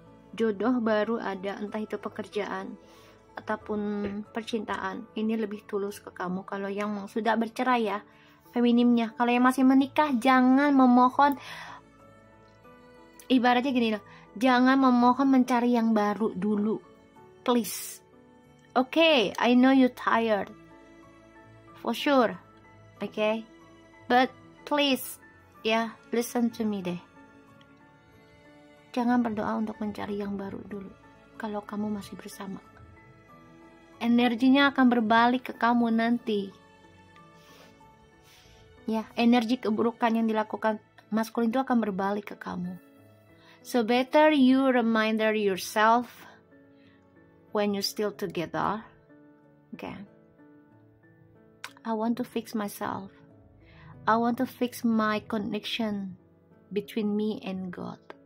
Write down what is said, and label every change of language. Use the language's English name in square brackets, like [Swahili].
[Indonesian] Jodoh baru ada, entah itu pekerjaan ataupun percintaan. Ini lebih tulus ke kamu. Kalau yang sudah bercerai ya feminimnya, kalau yang masih menikah jangan memohon, ibaratnya gini loh, jangan memohon mencari yang baru dulu, please. [English] Okay, I know you tired, for sure, okay, but please, ya, listen to me deh. [Indonesian] Jangan berdoa untuk mencari yang baru dulu. Kalau kamu masih bersama, energinya akan berbalik ke kamu nanti. Ya, energi keburukan yang dilakukan maskulin itu akan berbalik ke kamu. [English] So better you reminder yourself when you still together. Okay. I want to fix myself. I want to fix my connection between me and God.